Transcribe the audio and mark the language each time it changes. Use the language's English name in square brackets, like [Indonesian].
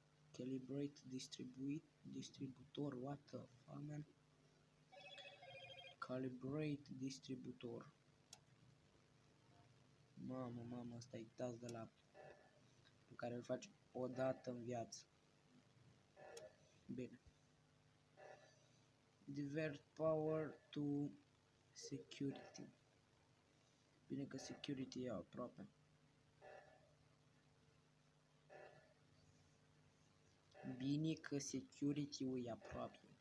[English] Calibrate distributor, what the fuck, man? Calibrate distributor. [Romanian] Mamă, mamă, ăsta e task de la pe care îl faci o dată în viață. Bine. [English] Divert power to security. [Romanian] Bine că security e aproape. Bine că security-ul e aproape.